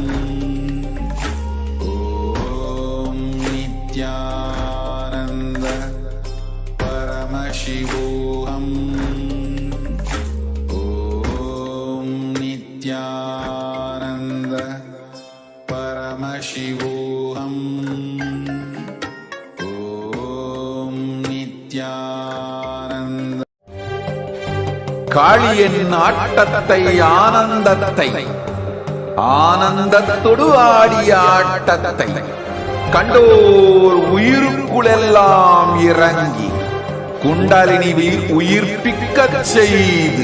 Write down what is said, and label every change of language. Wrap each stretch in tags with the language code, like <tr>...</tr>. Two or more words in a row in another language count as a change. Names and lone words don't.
<sa>ॐ नित्यानन्द परमशिवोऽहम्. ॐ नित्यानन्द परमशिवोऽहम्. ॐ नित्यानन्द.</sa> <ta>காளியின் ஆட்டத்தை ஆனந்தத்தை ஆனந்தத்தொடு ஆடிய ஆட்டத்தை கண்டோர் உயிருக்குளெல்லாம் இறங்கி குண்டலினி உயிர்ப்பிக்கச் செய்து</ta>